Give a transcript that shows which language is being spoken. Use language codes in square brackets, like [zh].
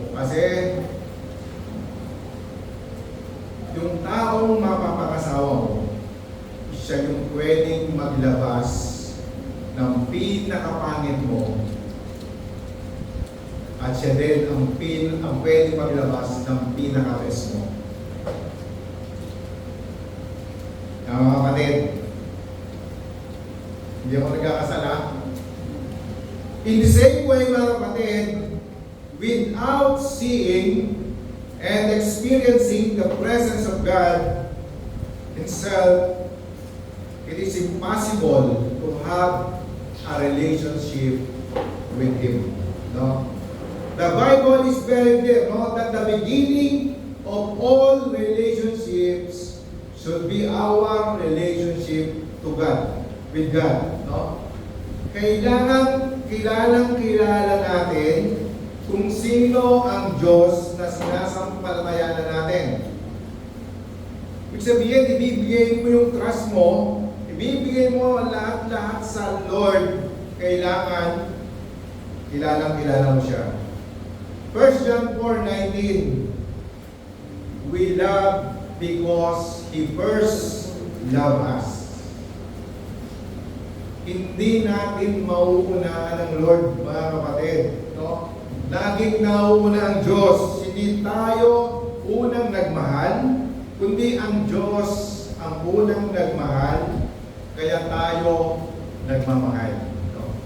[tl] Kasi yung taong mapapakasawa mo, siya yung pwedeng maglabas ng pinakapangit mo at siya din ang pwedeng maglabas ng pinaka-best mo. Mga kapatid, hindi ako nagkakasala. [en] In the same way, [tl] mga kapatid, [en] without seeing and experiencing the presence of God Himself, it is impossible to have a relationship with Him. No? The Bible is very clear, no? That the beginning of all relationships should be our relationship to God, with God. [tl] No? Kailangan kilala natin kung sino ang Diyos na sinasampalatayanan natin. Ibig sabihin, ibibigay mo yung trust mo, ibibigay mo lahat-lahat sa Lord. Kailangan kilala mo siya. [en] 1 John 4:19, we love because He first loved us. [tl] Hindi natin mauunahan ng Lord, mga kapatid. No? Laging nauuna ang Diyos. Hindi tayo unang nagmahal, kundi ang Diyos ang unang nagmahal, kaya tayo nagmamahal. No?